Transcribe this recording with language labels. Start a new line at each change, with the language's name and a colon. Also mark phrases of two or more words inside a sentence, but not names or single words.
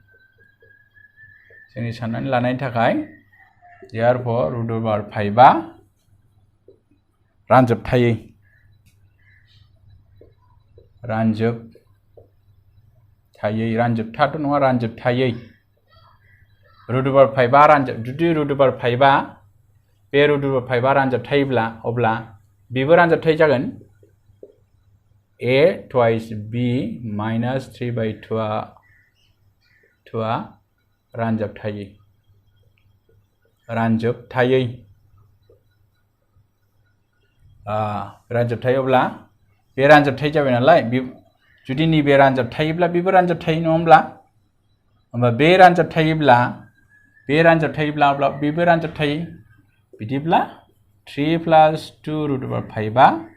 Bodo: जोंनि साननानै लानायनि थाखाय therefore √5 आ रानजोबथायै रानजोबथाथ' नङा रानजोबथायै √5 आ जुदि √5 आ बे √5 आ रानजोबथायोब्ला अब्ला बेबो रानजोबथाय जागोन
English: a twice b minus 3 by 2
Bodo: आ रानजोबथायै अब्ला बे रानजोबथाय जाबाय नालाय जुदि नैबे रानजोबथायोब्ला बेबो रानजोबथाय नङा होमब्ला बे रानजोबथायोब्ला अब्ला बेबो रानजोबथाय बिदिब्ला
English: 3 plus 2
Bodo: √5 आ